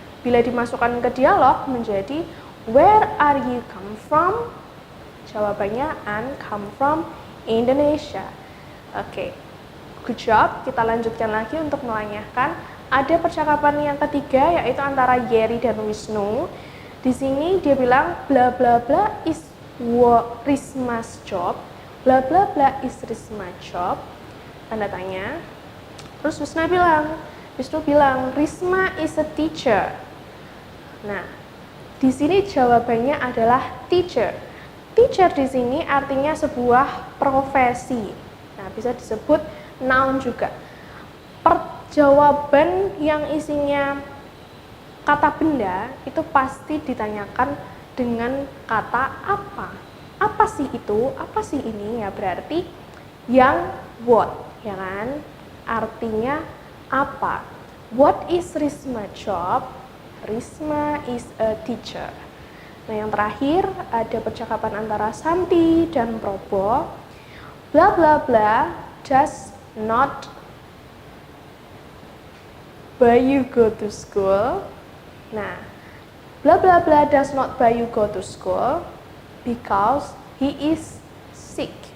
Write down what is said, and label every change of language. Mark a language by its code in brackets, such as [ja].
[id] Bila dimasukkan ke dialog menjadi [en] where are you come from? [id] Jawabannya [en] I'm come from Indonesia. Oke. Good job. [id] Kita lanjutkan lagi untuk menanyakan. Ada percakapan yang ketiga yaitu antara Yeri dan Wisnu. Di sini dia bilang bla bla bla [en] is Risma's job. Bla bla bla is Risma's job. [id] Tanda tanya. Terus Wisnu bilang [en] Risma is a teacher. [id] Nah, di sini jawabannya adalah teacher. Teacher di sini artinya sebuah profesi. Nah, bisa disebut noun juga. Jawaban yang isinya kata benda itu pasti ditanyakan dengan kata apa. Apa sih itu? Apa sih ini? Ya berarti yang what, ya kan? Artinya apa? [en] What is Risma job? Risma is a teacher. [id] Nah, yang terakhir ada percakapan antara Santi dan Probo. [en] Bla bla bla does not Bayu go to school. Nah, bla bla bla does not Bayu go to school because he is sick.